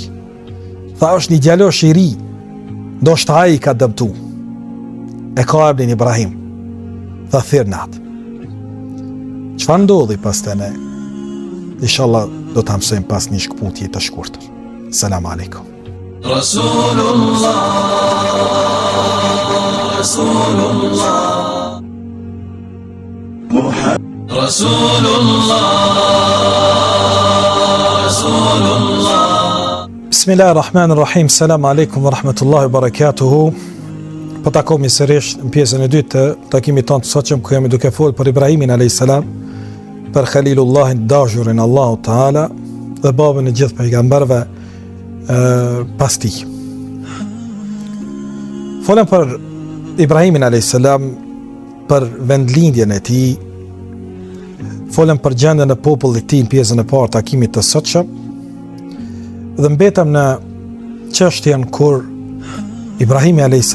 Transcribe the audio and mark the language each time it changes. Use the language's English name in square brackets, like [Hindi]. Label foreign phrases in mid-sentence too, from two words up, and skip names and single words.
[Albanian] Tha është një djalosh i ri, ndoshta ai ka dëmtu. E ka emrin Ibrahim. Tha thirr natë. Çfarë ndodhi pas të ne? Inshallah do ta mësojmë pas një shkputje të shkurtër. [Arabic] السلام عليكم. Rasulullah, Rasulullah, Rasulullah, Rasulullah. بسم الله الرحمن الرحيم السلام عليكم ورحمة الله وبركاته. [Albanian] Po takomi sërish në pjesën e dytë të takimit tonë të sotshëm, ku jemi duke folur për Ibrahimin [Arabic] عليه السلام, [Albanian] për Khalilullahin dashurin [Arabic] الله تعالى [Albanian] dhe babën e gjithë pejgamberëve pas tij. Folëm për Ibrahimin [Arabic] عليه السلام, [Albanian] për vendlindjen e tij, folëm për gjendjen e popullit të tij në pjesën e parë të takimit të sotshëm dhe mbetëm në çështjen kur Ibrahimi a.s.